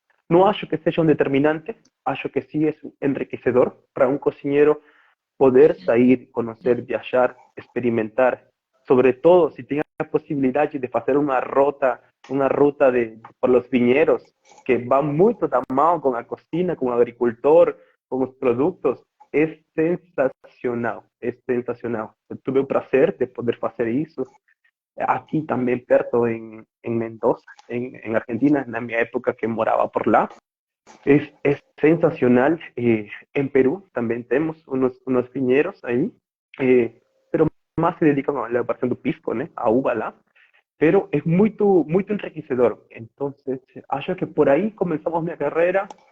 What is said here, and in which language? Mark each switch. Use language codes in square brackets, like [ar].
[pt] não acho que seja um determinante, acho que sim é enriquecedor para um cozinheiro poder sair, conhecer, viajar, experimentar, sobretudo se tem a possibilidade de fazer uma [es] ruta por los viñedos, que va [pt] muito da mão com a cocina, com o agricultor, com os produtos, é sensacional, é sensacional. Eu tive o prazer de poder fazer isso aqui também perto em Mendoza, em Argentina, na minha época que morava por lá. [es] Es sensacional. En Perú también tenemos unos viñedos ahí, pero más se dedican a la elaboración [pt] do pisco, né? A uva lá. [es] Pero es [pt] muito [es] enriquecedor. Entonces, [pt] acho que [es] por ahí comenzamos mi carrera.